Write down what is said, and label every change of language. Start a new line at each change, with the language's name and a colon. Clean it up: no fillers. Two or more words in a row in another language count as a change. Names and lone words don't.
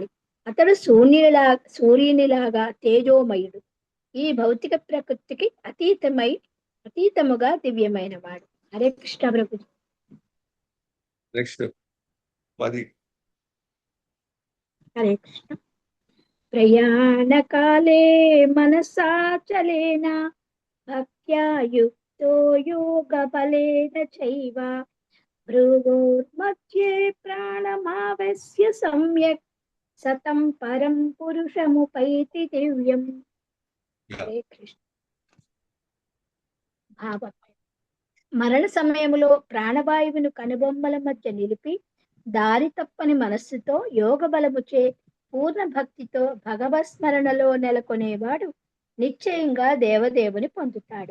Telugu: అతడు సూర్యునిలాగా తేజోమయుడు. ఈ భౌతిక ప్రకృతికి అతీతముగా దివ్యమైన వాడు. హరే కృష్ణ ప్రభు. నెక్స్ట్ 10. హరే కృష్ణ.
Sanskrit: ప్రయాణకాలే మనసాచలేన భక్త్యా యుక్తో యోగబలేన చైవ భృగోర్మధ్యే ప్రాణమావస్య సమ్యక్ సతం పరం పురుషముపైతి దివ్యం.
Telugu: హరే కృష్ణ. భావం: మరణ సమయములో ప్రాణవాయువును కనుబొమ్మల మధ్య నిలిపి దారి తప్పని మనస్సుతో యోగ బలముచే పూర్ణ భక్తితో భగవత్ స్మరణలో నెలకొనేవాడు నిశ్చయంగా దేవదేవుని పొందుతాడు.